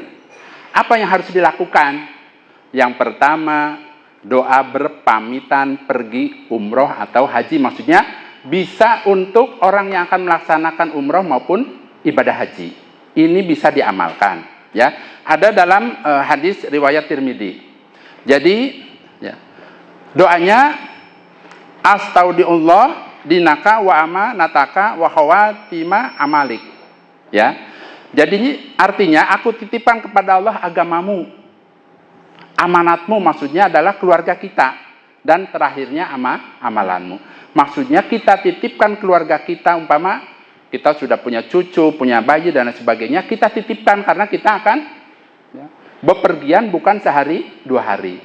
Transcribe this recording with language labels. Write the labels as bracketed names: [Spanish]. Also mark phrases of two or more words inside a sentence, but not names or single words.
[Indonesian] Apa yang harus dilakukan? Yang pertama, doa berpamitan pergi umroh atau haji, maksudnya bisa untuk orang yang akan melaksanakan umroh maupun ibadah haji. Ini bisa diamalkan. Ya, ada dalam hadis riwayat Tirmidzi. Jadi, ya, doanya [Arabic] أستودع الله دينك وأمانتك وخواتيم عملك. [Indonesian] Ya. Jadi artinya aku titipkan kepada Allah agamamu. Amanatmu maksudnya adalah keluarga kita, dan terakhirnya amalanmu. Maksudnya kita titipkan keluarga kita, umpama kita sudah punya cucu, punya bayi dan sebagainya, kita titipkan karena kita akan ya, bepergian bukan sehari 2 hari.